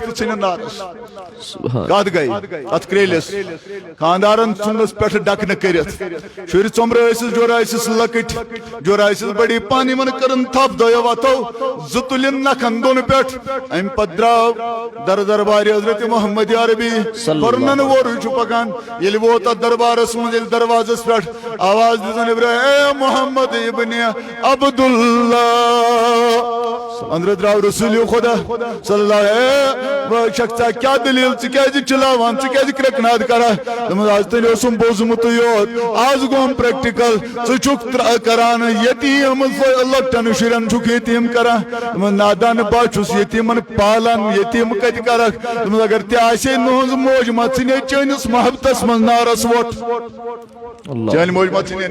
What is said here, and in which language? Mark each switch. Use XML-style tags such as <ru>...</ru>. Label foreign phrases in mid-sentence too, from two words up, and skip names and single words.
<ks>تہٕ ژھٕنِن نارس کتھ گئی اتھ کریلس خاندارن ژھُنس پٮ۪ٹھ ڈکنہٕ کٔرِتھ شُرۍ ژوٚمبرٕ ٲسِس جورا ٲسِس لۄکٕٹۍ جورا ٲسِس بڑی پان یِمن کٔرٕن تھپھ دۄیو وتھو زٕ تُلِن نکھن دۄن پٮ۪ٹھ امہِ پتہٕ درٛاو دربارِ حضرت محمد عربی پٔرنن وورٕے چھُ پکان ییٚلہِ ووت اتھ دربارس منٛز ییٚلہِ دروازس پٮ۪ٹھ آواز دِژن ابراہیم اے محمد ابن عبداللہ اندر درٛاو رسول خدا صلی اللہ علیہ شخصا کیا دلیل ژٕ کیازِ چلاوان ژٕ کیازِ کرٛٮ۪کناد کران دوٚپمس آز تیٚلہِ اوسُم بوٗزمُتٕے یوت آز گوٚوُم پریکٹِکل ژٕ چھُکھ کران یتیٖم لۄکٹٮ۪ن شُرٮ۪ن چھُکھ یتیٖم کران دوٚپمس نادان بہٕ چھُس یتیٖمن پالان یتیٖم کتہِ کرکھ دوٚپمس اگر تہِ آسے نُہنٛز موج ما ژھٕنے چٲنِس محبتس منٛز نارس ووٹ چٲنۍ موج ما ژھٕنے</ks>